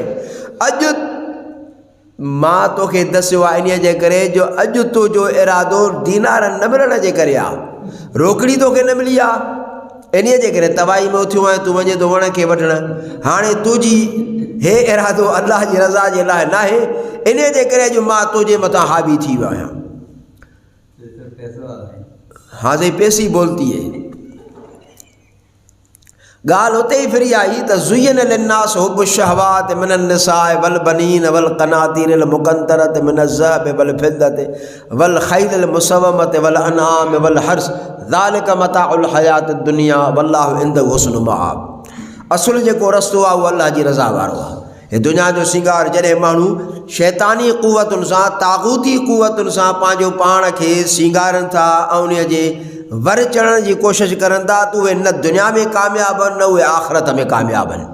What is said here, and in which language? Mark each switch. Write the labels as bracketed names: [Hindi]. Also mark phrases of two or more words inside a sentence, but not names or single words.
[Sindhi] अॼु मां तोखे दसियो आहे इन जे करे जो अॼु तुंहिंजो इरादो दीनार न मिलण जे करे आहे, रोकड़ी तोखे न मिली आहे, इन जे करे तवाई में उथियो आहे, तूं वञे थो वण खे वठण। हाणे तुंहिंजी हे इरादो अल्लाह जी रज़ा जे लाइ न आहे, इन जे करे जो मां तुंहिंजे मथां हावी थी वियो आहियां। [Hindi] हाँ सही, पैसी बोलती है। [Sindhi] गाल उते ही फिरी आई त [Arabic] زين للناس حب الشهوات من النساء والبنين والقناطير المقنطرة من الذهب والفضة والخيل المسومة والأنعام والحرث ذلك متاع الحياة الدنيا والله عنده حسن المآب. [Sindhi] असुल जेको रस्तो आहे उहो अल्लाह जी रज़ा वारो आहे। हे दुनिया जो सिंगार जॾहिं माण्हू शैतानी क़ुवतुनि सां, ताग़ूती क़ुवतुनि सां पंहिंजो पाण खे सिंगारनि था ऐं उन जे वर चढ़ण जी कोशिशि करनि था, त उहे न दुनिया में कामयाबु आहिनि, न उहे आख़िरत में कामयाबु आहिनि।